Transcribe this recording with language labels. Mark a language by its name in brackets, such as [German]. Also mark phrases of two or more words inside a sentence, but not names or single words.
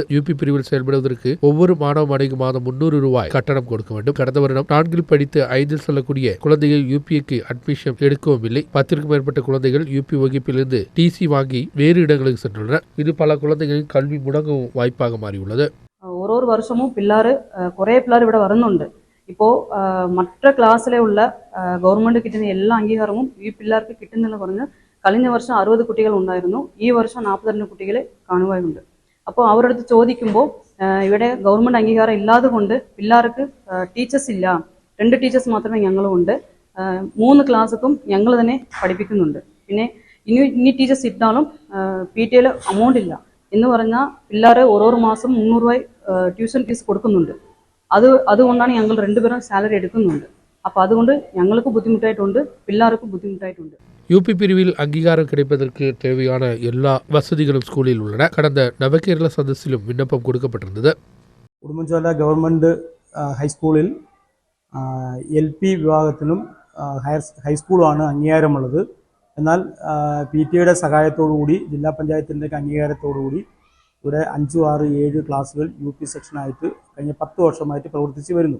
[Tamil] யூபி பிரிவில் செயல்படுவதற்கு ஒவ்வொரு மாணவ மாணவிக்கு மாதம் 300 ரூபாய் கட்டணம் கொடுக்க வேண்டும். கடந்த வருடம் 4 படித்து 5 செல்லக்கூடிய குழந்தைகள் யூபிக்கு அட்மிஷன் எடுக்கவும் இல்லை. 10க்கும் மேற்பட்ட குழந்தைகள் யூபி வகுப்பிலிருந்து டிசி வாங்கி வேறு இடங்களுக்கு சென்றுள்ளனர். இது பல குழந்தைகளின் கல்வி முடங்கவும் வாய்ப்பாக மாறியுள்ளது. ஒரு வருஷமும் [Malayalam] കുറേ പിള്ളേർ ഇവിടെ വരുന്നുണ്ട്. ഇപ്പോൾ മറ്റു ക്ലാസ്സിലുള്ള ഗവൺമെൻറ് കിട്ടുന്ന എല്ലാ അംഗീകാരവും ഈ പിള്ളേർക്ക് കിട്ടുന്നതെന്ന് പറഞ്ഞ് കഴിഞ്ഞ വർഷം 60 കുട്ടികൾ ഉണ്ടായിരുന്നു. ഈ വർഷം 42 കുട്ടികളെ കാണുകയുണ്ട്. അപ്പോൾ അവരുടെ അടുത്ത് ചോദിക്കുമ്പോൾ ഇവിടെ ഗവൺമെൻറ് അംഗീകാരം ഇല്ലാതെ കൊണ്ട് പിള്ളേർക്ക് ടീച്ചേഴ്സ് ഇല്ല, 2 ടീച്ചേഴ്സ് മാത്രമേ ഞങ്ങളുമുണ്ട്, 3 ക്ലാസ്സും ഞങ്ങൾ തന്നെ പഠിപ്പിക്കുന്നുണ്ട്. പിന്നെ ഇനി ടീച്ചേഴ്സ് ഇട്ടാലും PTA അമൗണ്ട് ഇല്ല എന്ന് പറഞ്ഞാൽ പിള്ളേർ ഓരോ മാസം 300 രൂപ [English] tuition fees [Malayalam] കൊടുക്കുന്നുണ്ട്. അതുകൊണ്ടാണ് ഞങ്ങൾ 2 പേരും സാലറി എടുക്കുന്നുണ്ട്. അപ്പോൾ അതുകൊണ്ട് ഞങ്ങൾക്ക് ബുദ്ധിമുട്ടായിട്ടുണ്ട്, പിള്ളേർക്കും ബുദ്ധിമുട്ടായിട്ടുണ്ട്. [Tamil] யூபி பிரிவில் அங்கீகாரம் கிடைப்பதற்கு தேவையான எல்லா வசதிகளும் ஸ்கூலில் உள்ளன. கடந்த நவகேரள சதஸிலும் விண்ணப்பம் கொடுக்கப்பட்டிருந்தது. [Malayalam] ഉടുമ്പൻചോല ഗവൺമെൻറ് ഹൈസ്കൂളിൽ LP വിഭാഗത്തിനും ഹൈസ്കൂളുമാണ് അംഗീകാരമുള്ളത്. എന്നാൽ PTA സഹായത്തോടുകൂടി ജില്ലാ പഞ്ചായത്തിൻ്റെ അംഗീകാരത്തോടുകൂടി ഇവിടെ 5, 6, 7 ക്ലാസ്സുകൾ UP സെക്ഷനായിട്ട് കഴിഞ്ഞ 10 വർഷമായിട്ട് പ്രവർത്തിച്ച് വരുന്നു.